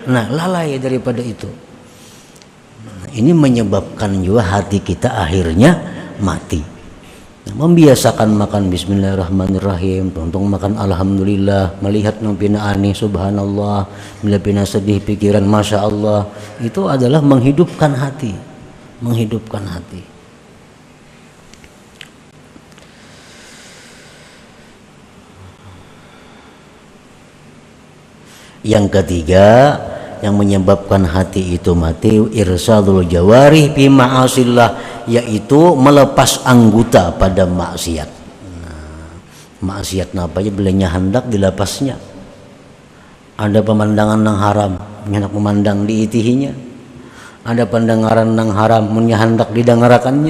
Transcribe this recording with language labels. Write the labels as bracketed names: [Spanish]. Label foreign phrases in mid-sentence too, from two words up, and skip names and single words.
[Indonesian] Nah, lalai daripada itu. Ini menyebabkan juga hati kita akhirnya mati. [Banjar] Nah, membiasakan makan bismillahirrahmanirrahim, tuntung makan alhamdulillah, melihat nang pina aneh subhanallah, bila pina sedih pikiran [Arabic] ما شاء الله, [Indonesian] itu adalah menghidupkan hati, menghidupkan hati. Yang ketiga, yang menyebabkan hati itu mati, [Arabic] إرسال الجوارح في معاصي الله, [Indonesian] yaitu melepas anggota pada maksiat. [Banjar] Nah, maksiat apa aja belanya hendak dilepasnya. Ada pemandangan yang haram, hendak memandang diitihinya. Ada pendengaran yang haram, hendak didengarkannya.